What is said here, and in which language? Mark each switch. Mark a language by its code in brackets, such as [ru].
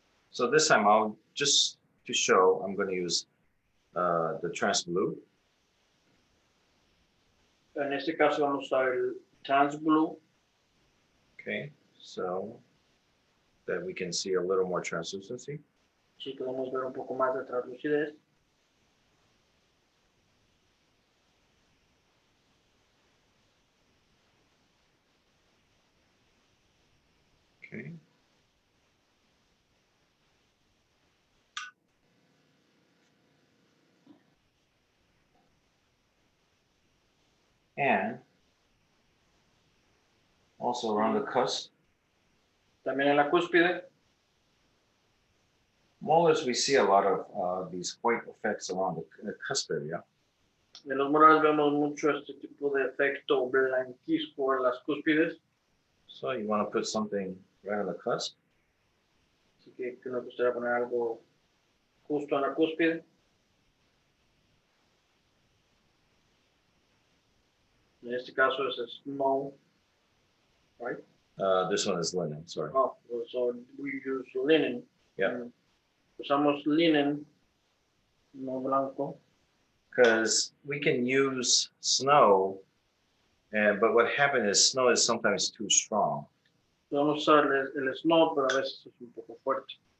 [en] So this time I'll just to show, I'm going to use the trans blue. [es] En este caso vamos a usar el trans blue. [en] Okay. So that we can see a little more translucency. [es] Si podemos ver un poco más de translucidez. [en] Okay. And also around the cusp. [es] También en la cúspide. [en] Molars, we see a lot of these white effects around the cusp area. [es] En los molares vemos mucho este tipo de efecto blanquizco en las cúspides. [en] So you want to put something right on the cusp. [es] Así que nos gustaría poner algo justo en la cúspide. En este caso es snow, right? [en] This one is linen, sorry. Oh, so we use linen. Yeah. [es] Usamos linen, no blanco. [en] Because we can use snow, but what happens is snow is sometimes too strong. [es] Podemos usar el snow, pero a veces es un poco fuerte.